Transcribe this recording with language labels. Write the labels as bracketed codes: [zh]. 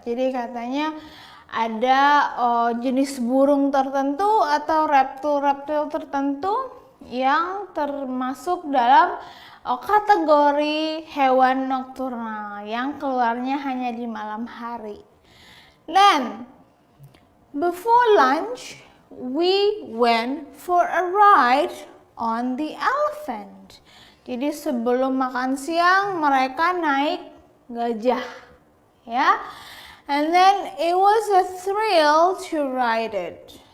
[id] Jadi katanya ada jenis burung tertentu atau reptil-reptil tertentu yang termasuk dalam kategori hewan nokturnal yang keluarnya hanya di malam hari. [en] Then, before lunch, we went for a ride on the elephant. [id] Jadi sebelum makan siang mereka naik gajah, ya. [en] And then it was a thrill to ride it.